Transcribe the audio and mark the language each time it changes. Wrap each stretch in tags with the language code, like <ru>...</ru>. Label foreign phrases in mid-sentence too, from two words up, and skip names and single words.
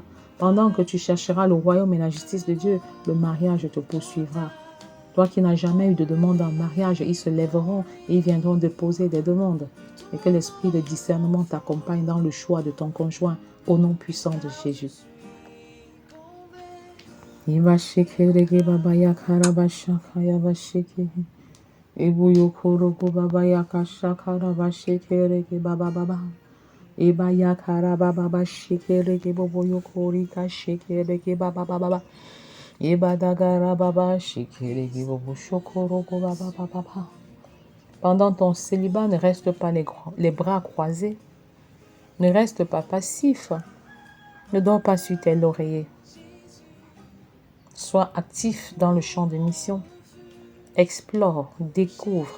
<fr>Pendant que tu chercheras le royaume et la justice de Dieu, le mariage te poursuivra. Toi qui n'as jamais eu de demande en mariage, ils se lèveront et ils viendront déposer des demandes. Et que l'esprit de discernement t'accompagne dans le choix de ton conjoint au nom puissant de Jésus. Eba yakara baba ba shekere ke bobo yokori ka shekere ke baba baba. Eba dagara baba shekere ke bobo shokoro ko baba baba. Pendant ton célibat, ne reste pas les bras croisés. Ne reste pas passif. Ne dors pas sur tes lauriers. Sois actif dans le champ de mission. Explore, découvre.</fr>